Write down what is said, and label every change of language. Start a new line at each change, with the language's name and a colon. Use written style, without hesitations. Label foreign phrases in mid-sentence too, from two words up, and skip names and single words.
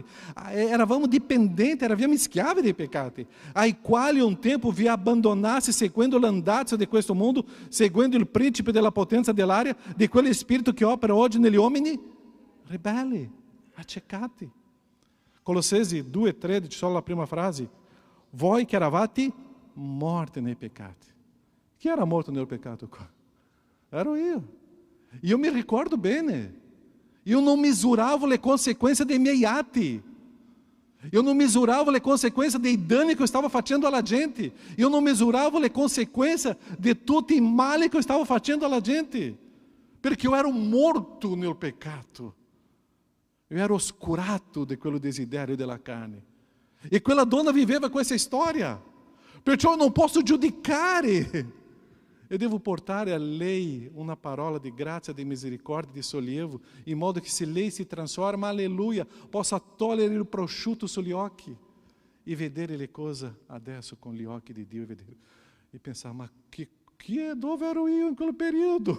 Italian: Eravamo dipendenti, eravamo schiavi dei peccati, ai quali un tempo vi abbandonaste seguendo l'andazzo di questo mondo, seguendo il principe della potenza dell'aria, di quello spirito che opera oggi negli uomini ribelli, accecati. Colossesi 2,13, solo la prima frase. Voi che eravate morti nei peccati. Chi era morto nel peccato qua? Ero io. E
Portuguese: eu me
Italian: ricordo bene,
Portuguese: eu não
Italian: misuravo le consequenze dei miei atti,
Portuguese: eu não
Italian: misuravo le consequenze dei danni che
Portuguese: eu estava
Italian: facendo alla gente,
Portuguese: eu não
Italian: misuravo le consequenze di tutti i mali che
Portuguese: eu estava
Italian: facendo alla gente, perché eu ero morto nel peccato, eu ero oscurato di quello desiderio della carne, e quella donna viveva questa storia, perciò
Portuguese: eu não posso
Italian: giudicare. Eu devo portare a lei una parola di grazia, di misericordia, di sollievo, in modo che se lei si trasforma, alleluia, possa togliere il prosciutto sugli occhi e vedere le cose adesso con gli occhi di Dio e pensare, ma dove ero io in quel periodo?